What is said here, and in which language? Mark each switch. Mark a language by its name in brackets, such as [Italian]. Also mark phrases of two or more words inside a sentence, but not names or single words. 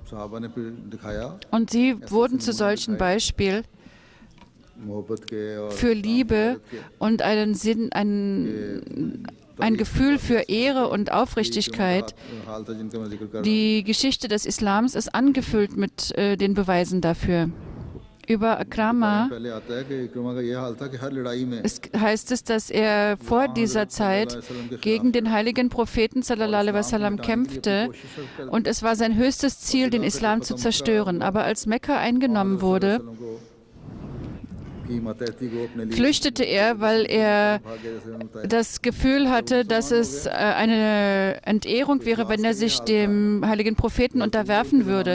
[German] Und sie wurden zu solchen Beispiel für Liebe und einen Sinn, ein Gefühl für Ehre und Aufrichtigkeit. Die Geschichte des Islams ist angefüllt mit den Beweisen dafür. Über Ikrama heißt es, dass er vor dieser Zeit gegen den heiligen Propheten [Arabic] صلى الله عليه وسلم [German] kämpfte und es war sein höchstes Ziel, den Islam zu zerstören. Aber als Mekka eingenommen wurde, flüchtete er, weil er das Gefühl hatte, dass es eine Entehrung wäre, wenn er sich dem heiligen Propheten unterwerfen würde.